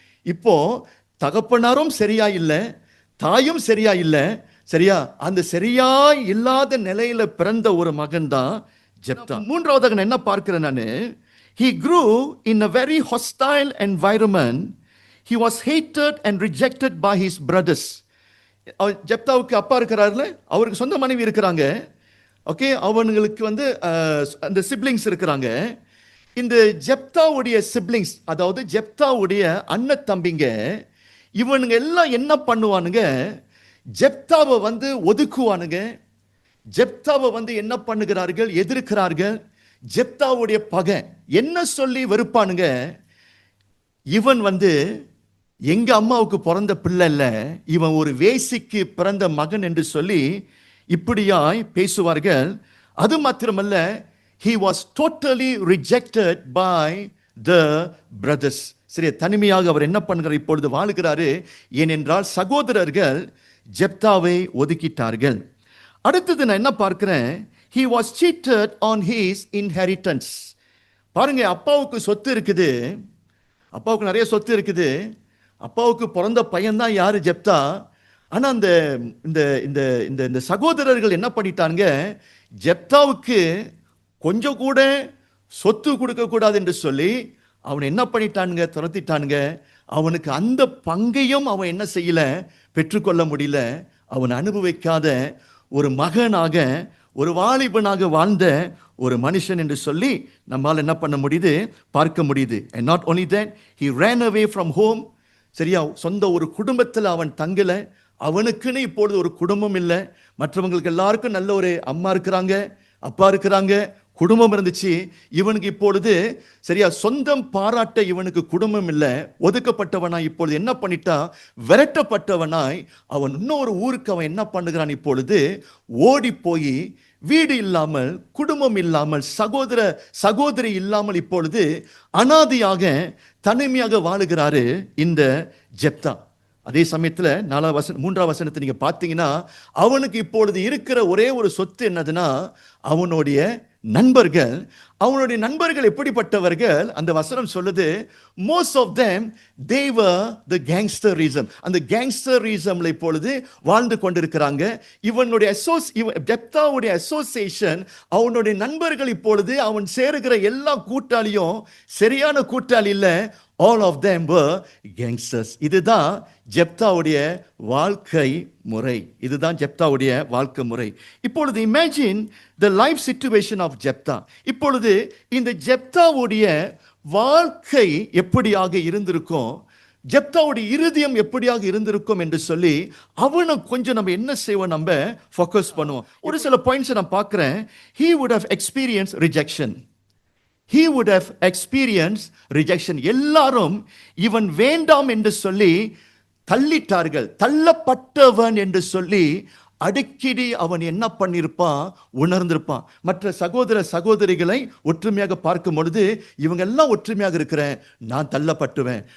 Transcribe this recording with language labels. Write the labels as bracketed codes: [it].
[ta] இப்போ தகப்பனாரும் சரியா இல்லை, தாயும் சரியா இல்லை. சரியா, அந்த சரியா இல்லாத நிலையில பிறந்த ஒரு மகன் தான் ஜெப்தா. மூன்றாவதாக நான் என்ன பார்க்கிறேன் நானு? [en] He grew in a very hostile environment. He was hated and rejected by his brothers. [ta] ஜெப்தாவுக்கு அப்பா இருக்கிறாருல, அவருக்கு சொந்த மனைவி இருக்கிறாங்க. ஓகே, அவங்களுக்கு வந்து அந்த சிப்ளிங்ஸ் இருக்கிறாங்க. இந்த ஜெப்தாவுடைய சிப்ளிங்ஸ், அதாவது ஜெப்தாவுடைய அண்ணன் தம்பிங்க, இவனுங்க எல்லாம் என்ன பண்ணுவானுங்க? ஜெப்தாவை வந்து ஒதுக்குவானுங்க. ஜெப்தாவை வந்து என்ன பண்ணுகிறார்கள்? எதிர்க்கிறார்கள். ஜெப்தாவுடைய பகை என்ன சொல்லி வெறுப்பானுங்க? இவன் வந்து எங்க அம்மாவுக்கு பிறந்த பிள்ளை இல்ல, இவன் ஒரு வேசிக்கு பிறந்த மகன் என்று சொல்லி இப்படியாய் பேசுவார்கள். அது மாத்திரமல்ல, [en] he was totally rejected by the brothers. [ta] சரி, தனிமையாக அவர் என்ன பண்ணுகிறார்? இப்பொழுது வாழுகிறாரு. ஏனென்றால் சகோதரர்கள் ஜெப்தாவை ஒதுக்கிட்டார்கள். அடுத்தது நான் என்ன பார்க்கிறேன்? [en] he was cheated on his inheritance. [ta] பாருங்க, அப்பாவுக்கு சொத்து இருக்குது, அப்பாவுக்கு நிறைய சொத்து இருக்குது, அப்பாவுக்கு பிறந்த பையன்தான் யாரு? ஜெப்தா. ஆனா அந்த இந்த சகோதரர்கள் என்ன பண்ணிட்டாங்க? ஜெப்தாவுக்கு கொஞ்சம் கூட சொத்து கொடுக்க கூடாது என்று சொல்லி அவன் என்ன பண்ணிட்டானுங்க? துரத்திட்டானுங்க. அவனுக்கு அந்த பங்கையும் அவன் என்ன செய்யல? பெற்றுக்கொள்ள முடியல. அவன் அனுபவிக்காத ஒரு மகனாக, ஒரு வாலிபனாக வாழ்ந்த ஒரு மனுஷன் என்று சொல்லி நம்மால் என்ன பண்ண முடியுது? பார்க்க முடியுது. [en] and not only that, he ran away from home. [ta] சரியா, சொந்த ஒரு குடும்பத்தில் அவன் தங்கல. அவனுக்குன்னு இப்பொழுது ஒரு குடும்பம் இல்லை. மற்றவங்களுக்கு எல்லாருக்கும் நல்ல ஒரு அம்மா இருக்கிறாங்க, அப்பா இருக்கிறாங்க, குடும்பம் இருந்துச்சு. இவனுக்கு இப்பொழுது சரியா சொந்தம் பாராட்ட இவனுக்கு குடும்பம் இல்லை. ஒதுக்கப்பட்டவனாய் இப்பொழுது என்ன பண்ணிட்டா? விரட்டப்பட்டவனாய் அவன் இன்னொரு ஊருக்கு அவன் என்ன பண்ணுகிறான்? இப்பொழுது ஓடி போய் வீடு இல்லாமல், குடும்பம் இல்லாமல், சகோதரி இல்லாமல் இப்பொழுது அனாதையாக தனிமையாக வாழுகிறாரு இந்த ஜெப்தா. அதே சமயத்துல 3ஆம் வசனத்தை நீங்க பார்த்தீங்கன்னா, அவனுக்கு இப்பொழுது இருக்கிற ஒரே ஒரு சொத்து என்னதுன்னா அவனுடைய நண்பர்கள். அவனுடைய நண்பர்கள் எப்படிப்பட்டவர்கள்? அந்த வசனம் சொல்லுது, [en] most of them they were the gangsterism. [ta] அந்த கேங்ஸ்டரிசம்ல இப்பொழுது வாழ்ந்து கொண்டிருக்கிறாங்க. இவனுடைய ஜெப்தாவுடைய அசோசியேஷன், அவனுடைய நண்பர்கள் இப்பொழுது அவன் சேருகிற எல்லா கூட்டாளியும் சரியான கூட்டாளி இல்ல, [en] All of them were gangsters. [ta] இதுதான் ஜெப்தாவுடைய வாழ்க்கை முறை. இதுதான் ஜெப்தாவுடைய வாழ்க்கை முறை. இப்பொழுது [en] imagine the life situation of [ta] Jephthah. இப்பொழுது இந்த ஜெப்தாவுடைய வாழ்க்கை எப்படியாக இருந்திருக்கும், ஜெப்தாவுடைய இருதயம் எப்படியாக இருந்திருக்கும் என்று சொல்லி அவனை கொஞ்சம் நம்ம என்ன செய்வோம், நம்ம ஃபோக்கஸ் பண்ணுவோம். ஒரு சில பாயிண்ட்ஸ் நான் பார்க்கிறேன். [en] he would have experienced rejection. He would have experienced rejection. [ta] எல்லாரும் இவன் வேண்டாம் என்று சொல்லி தள்ளிட்டார்கள். தள்ளப்பட்டவன் என்று சொல்லி அடிக்கடி அவன் என்ன பண்ணியிருப்பான், உணர்ந்திருப்பான். மற்ற சகோதர சகோதரிகளை ஒற்றுமையாக பார்க்கும் பொழுது இவங்க எல்லாம் ஒற்றுமையாக இருக்கிறேன், நான் தள்ளப்பட்டுவேன்.